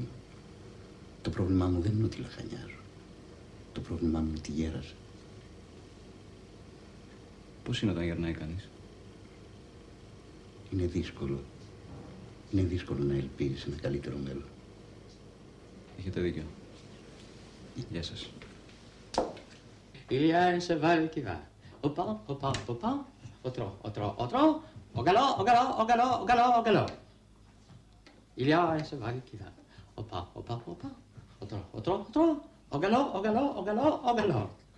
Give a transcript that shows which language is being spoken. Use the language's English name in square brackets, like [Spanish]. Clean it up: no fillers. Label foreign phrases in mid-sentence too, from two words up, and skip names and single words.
[Greek] Το πρόβλημά μου δεν είναι ότι λαχανιάζω. Το πρόβλημά μου είναι ότι γέρασα. Πώς είναι όταν γερνάει κανείς? Είναι δύσκολο. Είναι δύσκολο να ελπίζεις ένα καλύτερο μέλλον. Έχετε δίκιο. Γεια σας. [French] Il y a un cheval qui va. Au pas, au pas, au pas, au trot, au trot, au trot, au galop, au galop, au galop, au galop, au galop. Il y a un cheval qui va. Au pas, au pas, au pas, au trot, au trot, au trot, au galop, au galop, au galop, au galop.